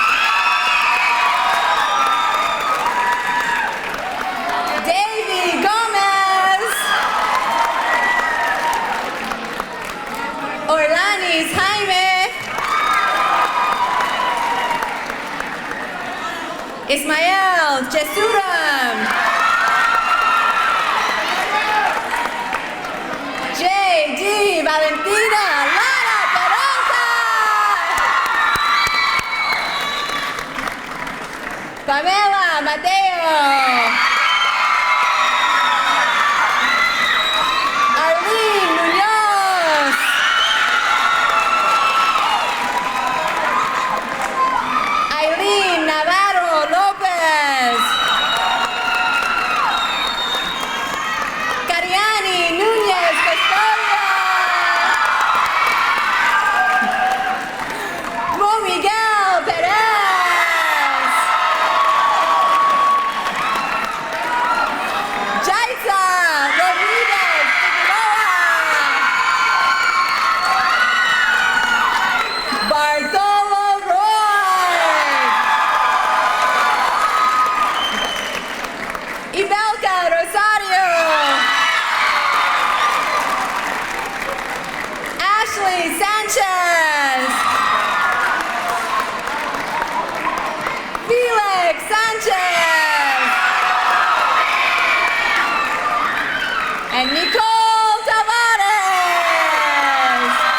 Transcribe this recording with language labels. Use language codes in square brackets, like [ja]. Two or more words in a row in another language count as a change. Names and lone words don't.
[en] Davy Gomez. Orlanis Jaime. Ismael Jesuram. J.D. Valentina Lara Perosa. Pamela Mateo. Arlene Munoz. Eileen Navarro Lopez. Cariani Núñez Custodia. Mo Miguel Perez. Jaisa Rodriguez Figueroa. Bartolo Roy. Ibelka Rosario. Ashley Sanchez. Felix Sanchez. And Nicole Tavares.